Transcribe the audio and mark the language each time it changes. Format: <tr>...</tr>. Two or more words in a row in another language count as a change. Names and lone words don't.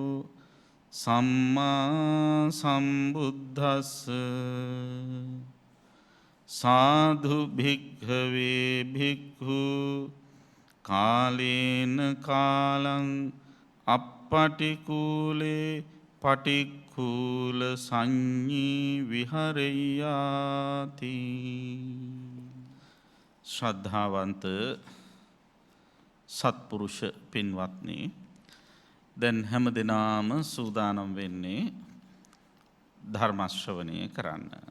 <pi>සම්මා සම්බුද්දස්ස සාධු භික්ඛවේ භික්ඛු කාලේන කාලං අප්පටිකූලේ පටික්ඛූල සංඤී විහරෙය්‍යාති.</pi> <si>ශ්‍රද්ධාවන්ත සත්පුරුෂ පින්වත්නි, දැන් හැම දිනාම සූදානම් වෙන්නේ ධර්ම ශ්‍රවණය කරන්න.</si>